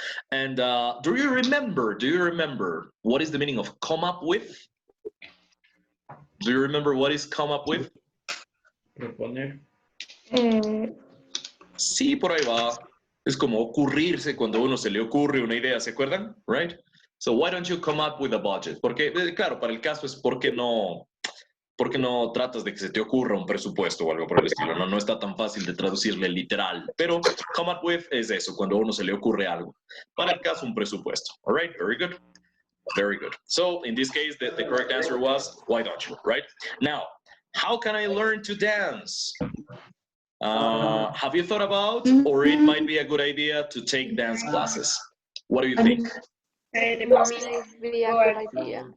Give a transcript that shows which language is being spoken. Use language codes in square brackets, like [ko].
[en] And do you remember what is the meaning of come up with? Do you remember what is come up with? [es] Proponer. Sí, por ahí va. Es como ocurrirse cuando a uno se le ocurre una idea, ¿se acuerdan? [en] Right? So why don't you come up with a budget? [es] Porque, claro, para el caso es ¿por qué no tratas de que se te ocurra un presupuesto o algo por el estilo? No está tan fácil de traducirle literal, pero come up with es eso, cuando a uno se le ocurre algo. Para el caso, un presupuesto. [en] All right, very good. Very good. So in this case, the correct answer was, why don't you, right? Now, how can I learn to dance? Have you thought about, or it might be a good idea to take dance classes? What do you think? Be a good idea.